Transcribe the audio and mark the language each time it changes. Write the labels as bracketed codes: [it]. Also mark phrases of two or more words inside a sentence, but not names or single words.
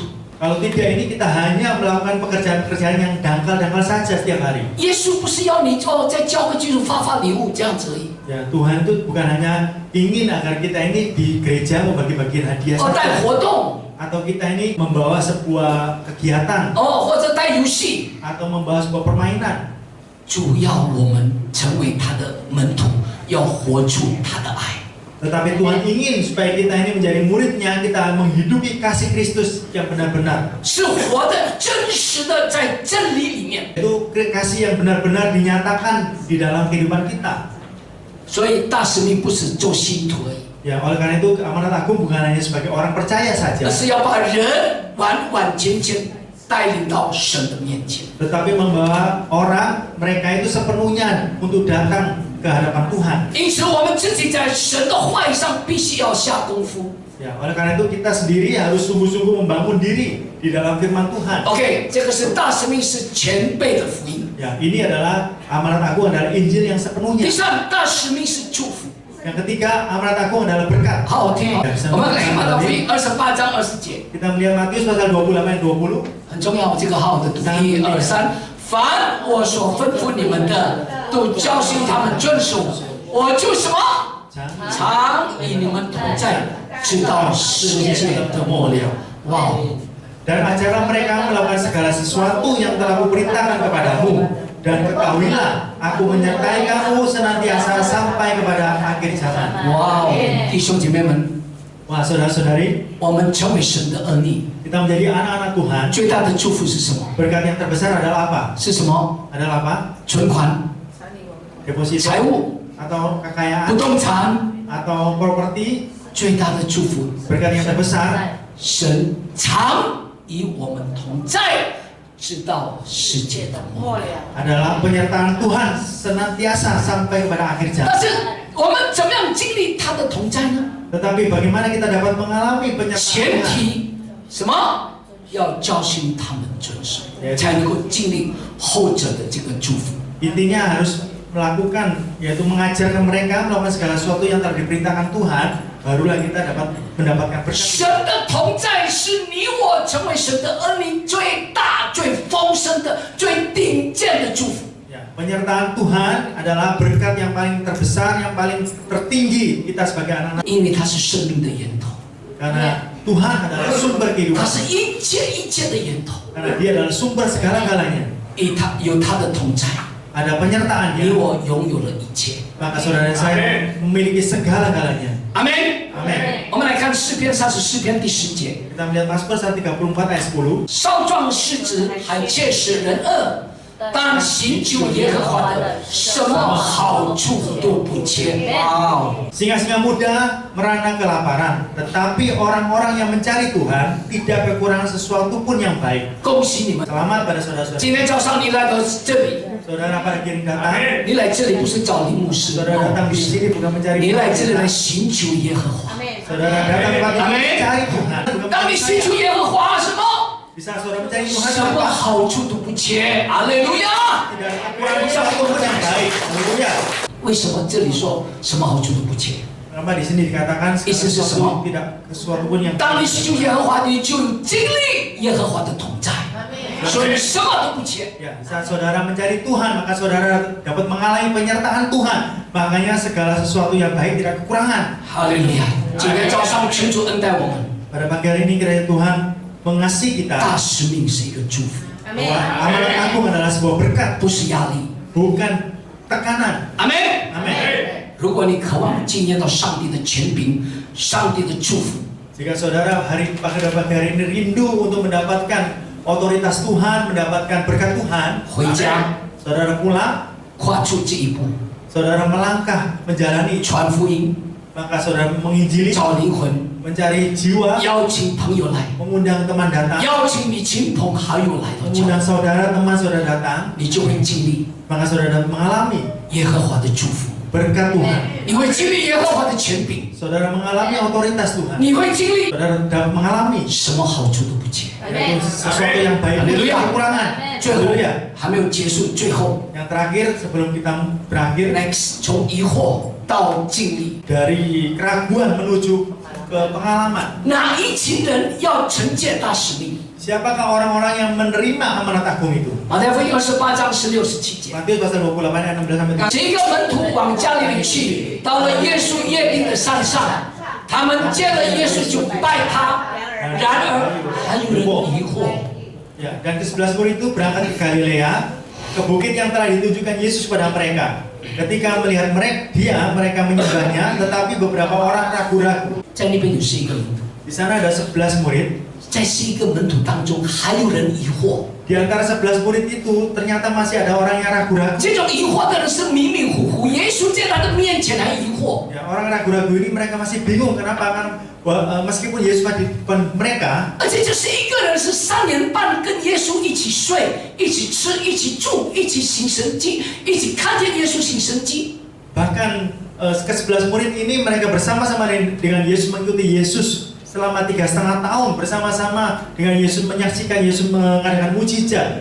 [id] Kalau tidak, ini kita hanya melakukan pekerjaan-pekerjaan yang dangkal-dangkal saja setiap hari. [zh] 耶稣不是要你在教会基督发礼物这样子而已， [id] Ya, Tuhan itu bukan hanya ingin agar kita ini di gereja membagi-bagi hadiah [zh] 带 [id] saja, [zh] 活动， [id] atau kita ini membawa sebuah kegiatan [zh] 或者带游戏。 [id] atau membawa sebuah permainan. [zh] 主要我们成为他的门徒，要活出他的爱。 [id] Tetapi Tuhan ingin supaya kita ini menjadi muridnya, kita menghidupi kasih Kristus yang benar-benar. [zh] 是活的、真实的，在真理里面。 [id] Itu kasih yang benar-benar dinyatakan di dalam kehidupan kita. [zh] 所以大使命不是做信徒而已， [id] Ya, oleh karena itu amanat agung bukan hanya sebagai orang percaya [zh] 而 [id] saja, [zh] 是要把人完完全全带领到神的面前。 [id] tetapi membawa orang mereka itu sepenuhnya untuk datang ke hadapan Tuhan. [zh] 因此，我们自己在神的话语上必须要下功夫。 [id] Ya, oleh karena itu kita sendiri harus sungguh-sungguh membangun diri di dalam firman Tuhan. [zh] OK，这个是大使命，是全备的福音。 [id] Ya, ini adalah amanat agung adalah Injil yang [zh] 第 [id] sepenuhnya. [zh] 三，大使命是祝福。 [id] Yang ketiga, amanat agung adalah berkat. [zh] 好好听哦，我们来看马太福音28章20节， [id] Kita melihat Matius pasal 28-20. [zh] 很重要，这个好好的读。1、2、3，凡我所吩咐你们的，都教训他们遵守，我就什么？常与你们同在，直到世界的末了。哇！ [id] Dan ajarlah mereka melakukan segala sesuatu yang telah kuperintahkan kepadamu. Dan ketahuilah, aku menyertai kamu senantiasa sampai kepada akhir zaman. [zh] 哇哦，弟兄姐妹们， [id] Wah, saudara-saudari, [zh] 我们成为神的儿女， [id] kita menjadi anak-anak Tuhan. [zh] 最大的祝福是什么？ [id] Berkat yang terbesar adalah apa? [zh] 是什么？ [id] Adalah apa? [zh] 存款、 [id] Deposito [zh] 财务、 [id] atau [zh] 不 [id] kekayaan [zh] 动产。 [id] atau properti. [zh] 最大的祝福， [id] Berkat yang terbesar [zh] 神常与我们同在，直到世界的末了。 [id] adalah penyertaan Tuhan senantiasa sampai kepada akhir [zh] 但 [id] zaman. [zh] 是我们怎么样经历他的同在呢？ [id] Tetapi bagaimana kita dapat mengalami [zh] 前 [id] penyertaan Tuhan? [zh] 提什么？要教训他们遵守，才能够经历后者的这个祝福。 [id] Intinya harus melakukan, yaitu mengajarkan mereka melakukan segala sesuatu yang telah diperintahkan Tuhan, barulah kita dapat mendapatkan berkat. [zh] 神的同在是你我成为神的儿女最大、最丰盛的、最顶尖的祝福。 [id] Penyertaan Tuhan adalah berkat yang paling terbesar, yang paling tertinggi kita sebagai anak-anak. [zh] 因为它是生命的源头， [id] Karena Tuhan adalah sumber [zh] 它 [id] kehidupan. [zh] 是一切的源头， [id] Karena Dia adalah sumber segala-galanya. [zh] 有它的同在， [id] Ada penyertaan [zh] 你 [id] Dia. [zh] 我拥有了一切。 [id] Maka saudara dan saya memiliki segala-galanya. [zh] 阿门。 [id] Amin. [zh] 我们来看诗篇34篇第10节， [id] Kita melihat Mazmur 134 ayat 10. [zh] 少壮狮子还切使人恶，但行救耶和华的，什么好处都不缺。哇！ [id] Singa-singa muda merana kelaparan, tetapi orang-orang yang mencari Tuhan tidak kekurangan sesuatu pun yang baik. [zh] 恭喜你们！ [id] Selamat pada saudara-saudara. [zh] 今天早上你来到这里， [id] Saudara pada hari ini datang, [zh] 你来这里不是找林牧师， [id] saudara datang di sini bukan mencari [zh] 你来这里 [id] Tuhan. [zh] 来寻求耶和华。 [id] Saudara datang tempat ini Amin. mencari Tuhan. Bukan [zh] 当你 [id] mencari [zh] 寻求 [id] saya. [zh] 耶和华什么？ [id] Bisa saudara mencari Tuhan [zh] 什么 [id] apa? [zh] 好处都不缺。哈利路亚！ [id] Tidak kekurangan sesuatu pun yang baik. Haleluya. 为什么这里说什么好处都不缺？ Kenapa di sini dikatakan segala Isi sesuatu sesuatu. tidak sesuatu pun yang [zh] 当你寻求耶和华，你就有经历耶和华的同在，所以什么都不缺。 [id] Ya, saat saudara mencari Tuhan, maka saudara dapat mengalami penyertaan Tuhan. Makanya segala sesuatu yang baik tidak kekurangan. [zh] 哈利路亚！今天早上群主恩待我们， [id] Pada pagi hari ini kiranya Tuhan mengasihi [zh] 大 [id] kita [zh] 使命是一个祝福， [id] bahwa amanat agung adalah sebuah berkat, [zh] 不是压力。 [id] bukan tekanan. [zh] 阿门。 [id] Amin. [zh] 如果你渴望经验到上帝的权柄、上帝的祝福， [id] Jika saudara pada pagi hari ini rindu untuk mendapatkan otoritas Tuhan, mendapatkan berkat Tuhan, [zh] 回家 [id] saudara pulang, [zh] 跨出这一步， [id] saudara melangkah menjalani, [zh] 传福音、 [id] maka saudara menginjili, [zh] 找灵魂、 [id] mencari jiwa, [zh] 邀请朋友来、 [id] mengundang teman datang, [zh] 邀请你亲朋好友来到教 [id] mengundang [zh] 会， [id] saudara, teman saudara datang, [zh] 你就会经历 [id] maka saudara dapat mengalami [zh] 耶和华的祝福， [id] berkat Tuhan. [zh] 你会经历耶和华的权柄， [id] Saudara mengalami otoritas Tuhan. [zh] 你会经历 [id] Saudara dapat mengalami [zh] 什么好处都不缺。 [id] yaitu sesuatu yang baik dan Haleluya. tidak kekurangan. [zh] 最后 [id] Haleluya. [zh] 还没有结束，最后 [id] Yang terakhir sebelum kita berakhir, [zh] next 从疑惑到经历， [id] dari keraguan menuju ke pengalaman. [zh] 哪一群人要承接大使命？ [id] Siapakah orang-orang yang menerima amanat agung itu? [zh] 马太福音28章16、17节。 [id] Matius pasal 28 ayat 16 sampai 17. [zh] 几个门徒往加利利去，到了耶稣约定的山上，他们见了耶稣就拜他。然而还有人疑惑， [id] Ya, dan ke-11 murid itu berangkat ke Galilea, ke bukit yang telah ditunjukkan Yesus pada mereka. Ketika melihat mereka menyembahnya, tetapi beberapa orang ragu-ragu. [zh] 在那边有11个门徒， [id] Di sana ada 11 murid. [zh] 在11个门徒当中还有人疑惑。 [id] Di antara 11 murid itu ternyata masih ada orang yang ragu-ragu. [zh] 这种疑惑的人是迷迷糊糊，耶稣在他的面前还疑惑。 [id] Ya, orang ragu-ragu ini mereka masih bingung kenapa kan meskipun Yesus ada di depan mereka, [zh] 而且这11个人是3年半跟耶稣一起睡、一起吃、一起住、一起行神迹、一起看见耶稣行神迹。 [id] bahkan ke-11 murid ini mereka bersama-sama dengan Yesus, mengikuti Yesus selama 3,5 tahun, bersama-sama dengan Yesus, menyaksikan Yesus mengadakan mujizat.